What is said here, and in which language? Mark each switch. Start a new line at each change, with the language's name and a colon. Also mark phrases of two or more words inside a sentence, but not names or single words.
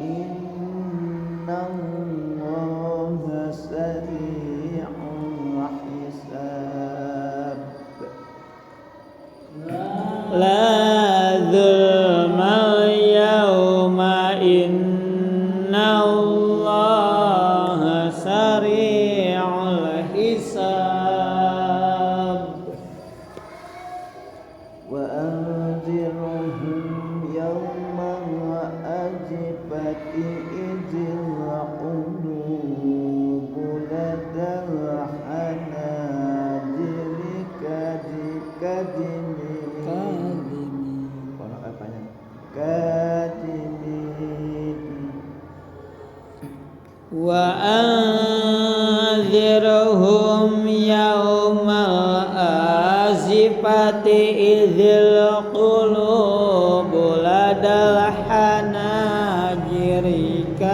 Arabic: إن الله سريع الحساب لا ظلم اليوم إن الله سريع الحساب وأنذرهم يوم الآزفة إذ القلوب لدى الحناجر كاظمين وأنذرهم يوم الآزفة إذ القلوب لدى الحناجر